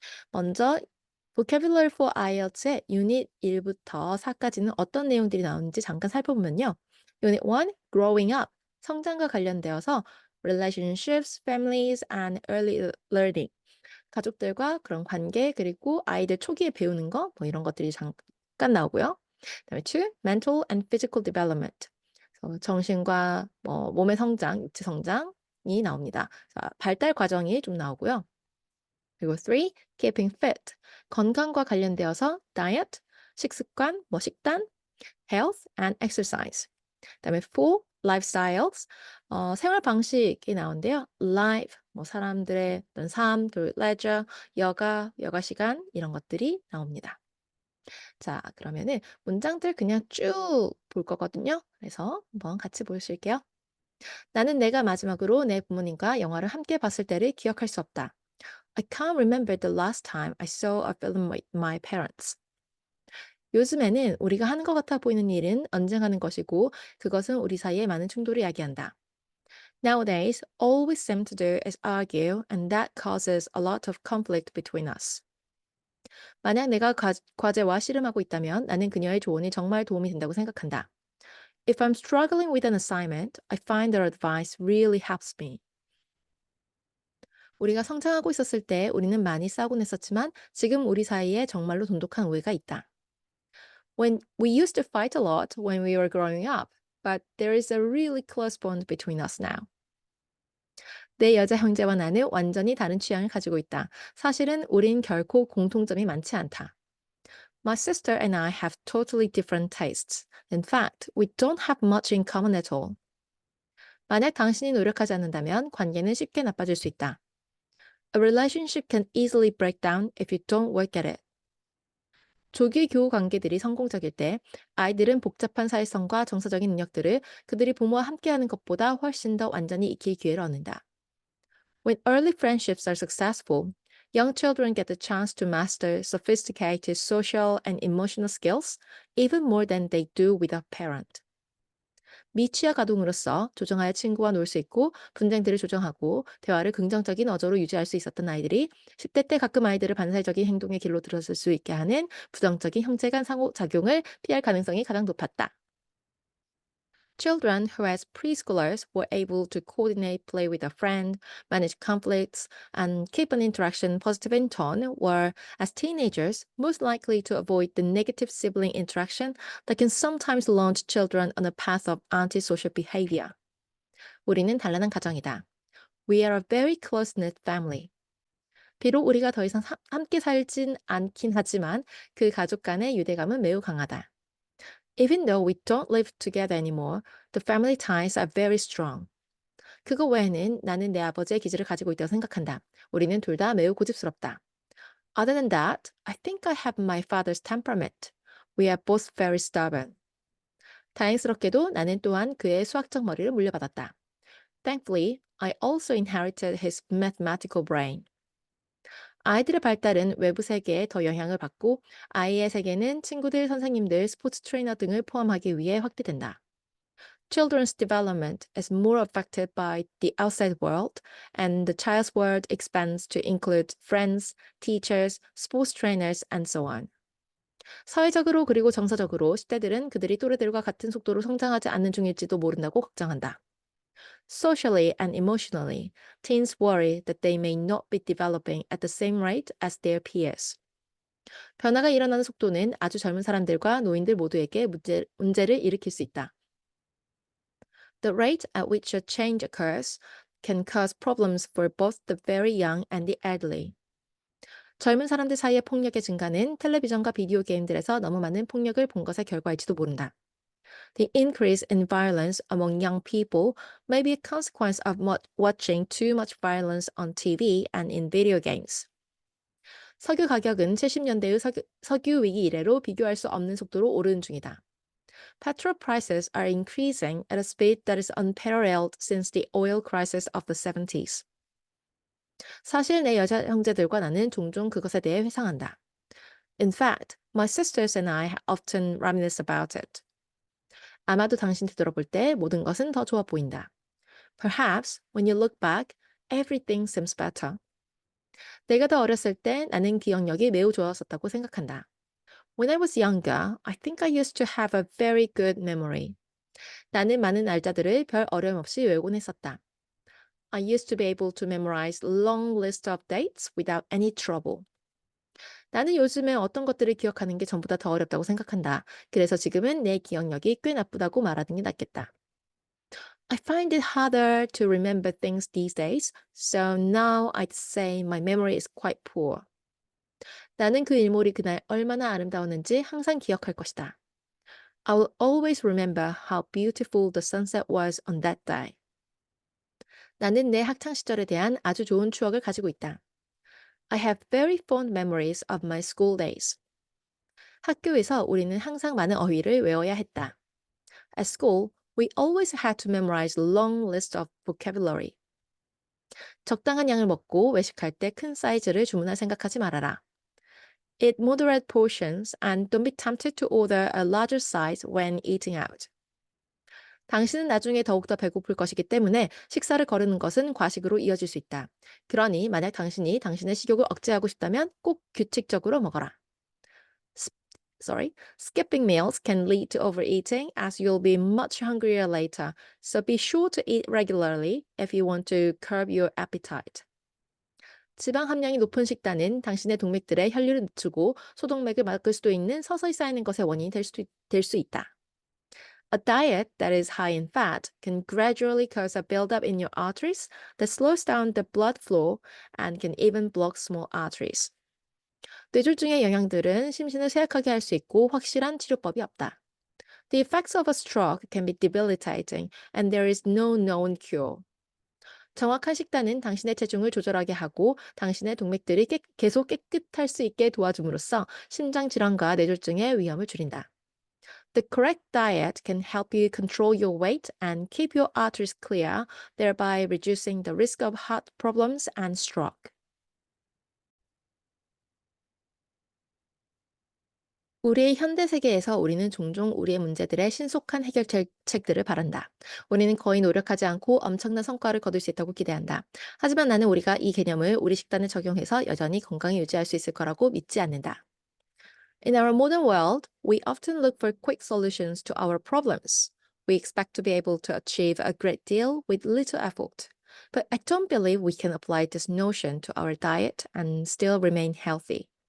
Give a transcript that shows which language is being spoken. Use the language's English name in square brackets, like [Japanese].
[Korean] 먼저 Vocabulary for IELTS의 유닛 1부터 4까지는 어떤 내용들이 나오는지 잠깐 살펴보면요. 유닛 1, [English] Growing Up, [Korean] 성장과 관련되어서 [English] Relationships, Families and Early Learning, [Korean] 가족들과 그런 관계, 그리고 아이들 초기에 배우는 거, 뭐 이런 것들이 잠깐 나오고요. 그다음에 [English] 2, Mental and Physical Development. [Korean] 그래서 정신과 뭐 몸의 성장, 육체 성장이 나옵니다. 자, 발달 과정이 좀 나오고요. 그리고 [English] 3, Keeping Fit. [Korean] 건강과 관련되어서 Diet, 식습관, 뭐 식단, [English] Health and Exercise. [Korean] 그다음에 4, lifestyles, 생활 방식이 나오는데요. life, 뭐 사람들의 어떤 삶, 그리고 leisure, 여가 시간 이런 것들이 나옵니다. 자, 그러면은 문장들 그냥 쭉 볼 거거든요. 그래서 한번 같이 보실게요. 나는 내가 마지막으로 내 부모님과 영화를 함께 봤을 때를 기억할 수 없다. [English] I can't remember the last time I saw a film with my parents. [Korean] 요즘에는 우리가 하는 것 같아 보이는 일은 언쟁하는 것이고 그것은 우리 사이에 많은 충돌을 야기한다. [English] Nowadays, all we seem to do is argue, and that causes a lot of conflict between us. [Korean] 만약 내가 과제와 씨름하고 있다면 나는 그녀의 조언이 정말 도움이 된다고 생각한다. [English] If I'm struggling with an assignment, I find their advice really helps me. [Korean] 우리가 성장하고 있었을 때 우리는 많이 싸우곤 했었지만 지금 우리 사이에 정말로 돈독한 우애가 있다. [English] When we used to fight a lot when we were growing up, but there is a really close bond between us now. [Korean] 내 여자 형제와 나는 완전히 다른 취향을 가지고 있다. 사실은 우린 결코 공통점이 많지 않다. [English] My sister and I have totally different tastes. In fact, we don't have much in common at all. [Korean] 만약 당신이 노력하지 않는다면 관계는 쉽게 나빠질 수 있다. [English] A relationship can easily break down if you don't work at it. [Korean] 조기 교우 관계들이 성공적일 때 아이들은 복잡한 사회성과 정서적인 능력들을 그들이 부모와 함께하는 것보다 훨씬 더 완전히 익힐 기회를 얻는다. [English] When early friendships are successful, young children get the chance to master sophisticated social and emotional skills even more than they do with a parent. [Korean] 미취학 아동으로서 조정하여 친구와 놀 수 있고 분쟁들을 조정하고 대화를 긍정적인 어조로 유지할 수 있었던 아이들이 10대 때 가끔 아이들을 반사적인 행동의 길로 들어설 수 있게 하는 부정적인 형제 간 상호작용을 피할 가능성이 가장 높았다. [English] Children who, as preschoolers, were able to coordinate, play with a friend, manage conflicts, and keep an interaction positive in tone were, as teenagers, most likely to avoid the negative sibling interaction that can sometimes launch children on a path of antisocial behavior. [Korean] 우리는 단란한 가정이다. [English] We are a very close-knit family. [Korean] 비록 우리가 더 이상 함께 살진 않긴 하지만 그 가족 간의 유대감은 매우 강하다. [English] Even though we don't live together anymore, the family ties are very strong. [Korean] 그거 외에는 나는 내 아버지의 기질을 가지고 있다고 생각한다. 우리는 둘 다 매우 고집스럽다. [English] Other than that, I think I have my father's temperament. We are both very stubborn. [Korean] 다행스럽게도 나는 또한 그의 수학적 머리를 물려받았다. [English] Thankfully, I also inherited his mathematical brain. [Korean] 아이들의 발달은 외부 세계에 더 영향을 받고 아이의 세계는 친구들, 선생님들, 스포츠 트레이너 등을 포함하기 위해 확대된다. [English] Children's development is more affected by the outside world, and the child's world expands to include friends, teachers, sports trainers, and so on. [Korean] 사회적으로 그리고 정서적으로 10대들은 그들이 또래들과 같은 속도로 성장하지 않는 중일지도 모른다고 걱정한다. [English] Socially and emotionally, teens worry that they may not be developing at the same rate as their peers. [Korean] 변화가 일어나는 속도는 아주 젊은 사람들과 노인들 모두에게 문제를 일으킬 수 있다. [English] The rate at which a change occurs can cause problems for both the very young and the elderly. [Korean] 젊은 사람들 사이의 폭력의 증가는 텔레비전과 비디오 게임들에서 너무 많은 폭력을 본 것의 결과일지도 모른다. [English] The increase in violence among young people may be a consequence of watching too much violence on TV and in video games. [Korean] 석유 가격은 70년대의 석유 위기 이래로 비교할 수 없는 속도로 오르는 중이다. [English] Petrol prices are increasing at a speed that is unparalleled since the oil crisis of the 70s. [Korean] 사실 내 여자 형제들과 나는 종종 그것에 대해 회상한다. [English] In fact, my sisters and I often reminisce about it. [Korean] 아마도 당신 되돌아볼 때 모든 것은 더 좋아 보인다. [English] Perhaps when you look back, everything seems better. [Korean] 내가 더 어렸을 때 나는 기억력이 매우 좋았었다고 생각한다. [English] When I was younger, I think I used to have a very good memory. [Korean] 나는 많은 날짜들을 별 어려움 없이 외우곤 했었다. [English] I used to be able to memorize long list of dates without any trouble. [Korean] 나는 요즘에 어떤 것들을 기억하는 게 전보다 더 어렵다고 생각한다. 그래서 지금은 내 기억력이 꽤 나쁘다고 말하는 게 낫겠다. [English] I find it harder to remember things these days, so now I'd say my memory is quite poor. [Korean] 나는 그 일몰이 그날 얼마나 아름다웠는지 항상 기억할 것이다. [English] I will always remember how beautiful the sunset was on that day. [Korean] 나는 내 학창 시절에 대한 아주 좋은 추억을 가지고 있다. [English] I have very fond memories of my school days. [Korean] 학교에서 우리는 항상 많은 어휘를 외워야 했다. [English] At school, we always had to memorize a long list of vocabulary. [Korean] 적당한 양을 먹고 외식할 때 큰 사이즈를 주문할 생각하지 말아라. [English] Eat moderate portions and don't be tempted to order a larger size when eating out. [Korean] 당신은 나중에 더욱더 배고플 것이기 때문에 식사를 거르는 것은 과식으로 이어질 수 있다. 그러니 만약 당신이 당신의 식욕을 억제하고 싶다면 꼭 규칙적으로 먹어라. [English] S- Skipping meals can lead to overeating as you'll be much hungrier later. So be sure to eat regularly if you want to curb your appetite. [Korean] 지방 함량이 높은 식단은 당신의 동맥들의 혈류를 늦추고 소동맥을 막을 수도 있는 서서히 쌓이는 것의 원인이 될 수 있다. [English] A diet that is high in fat can gradually cause a buildup in your arteries that slows down the blood flow and can even block small arteries. [Korean] 뇌졸중의 영향들은 심신을 쇠약하게 할 수 있고 확실한 치료법이 없다. [English] The effects of a stroke can be debilitating and there is no known cure. [Korean] 정확한 식단은 당신의 체중을 조절하게 하고 당신의 동맥들이 계속 깨끗할 수 있게 도와줌으로써 심장 질환과 뇌졸중의 위험을 줄인다. [English] The correct diet can help you control your weight and keep your arteries clear, thereby reducing the risk of heart problems and stroke. [Korean] 우리의 현대 세계에서 우리는 종종 우리의 문제들의 신속한 해결책들을 바란다. 우리는 거의 노력하지 않고 엄청난 성과를 거둘 수 있다고 기대한다. 하지만 나는 우리가 이 개념을 우리 식단에 적용해서 여전히 건강히 유지할 수 있을 거라고 믿지 않는다. [English] In our modern world, we often look for quick solutions to our problems. We expect to be able to achieve a great deal with little effort. But I don't believe we can apply this notion to our diet and still remain healthy.